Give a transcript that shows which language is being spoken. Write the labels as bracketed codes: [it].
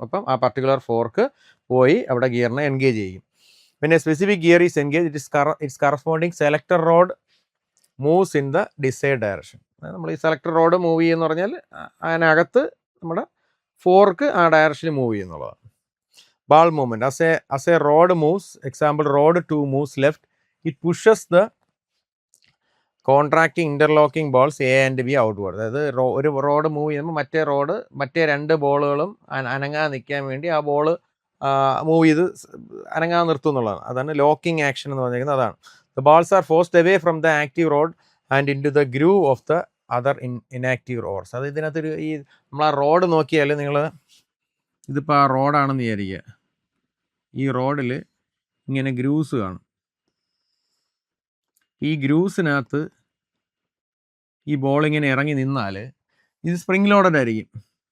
[ml] അപ്പം ആ particular fork പോയി അവിടെ ഗിയറിനെ എൻഗേജ് ചെയ്യും. [en] പിന്നെ specific gear is engage, its corresponding selector rod moves in the decide direction. [ml] നമ്മൾ ഈ സെലക്ടർ റോഡ് മൂവ് ചെയ്യുമെന്ന് പറഞ്ഞാൽ അതിനകത്ത് നമ്മുടെ ഫോർക്ക് ആ ഡയറക്ഷനിൽ move ചെയ്യുന്നുള്ളതാണ്. [en] ball movement, as a rod moves, example rod 2 moves left, it pushes the contracting interlocking balls A and B outward. [ml] അതായത് ഒരു റോഡ് മൂവ് ചെയ്യുമ്പോൾ മറ്റേ 2 ബോളുകളും അനങ്ങാൻ നിൽക്കാൻ വേണ്ടി ആ ബോൾ മൂവ് ചെയ്ത് അനങ്ങാൻ നിർത്തും എന്നുള്ളതാണ്. അതാണ് ലോക്കിംഗ് ആക്ഷൻ എന്ന് പറഞ്ഞിരിക്കുന്നത്. [en] അതാണ് the balls are forced away from the active rod and into the groove of the other inactive rods. [ml] അത് ഇതിനകത്തൊരു ഈ നമ്മൾ ആ റോഡ് നോക്കിയാൽ നിങ്ങൾ ഇതിപ്പോൾ ആ റോഡാണെന്ന് വിചാരിക്കുക, ഈ റോഡിൽ ഇങ്ങനെ ഗ്രൂസ് കാണും. ഈ ഗ്രൂസിനകത്ത് ഈ ബോൾ ഇങ്ങനെ ഇറങ്ങി നിന്നാൽ ഇത് സ്പ്രിംഗ് ലോഡഡ് ആയിരിക്കും.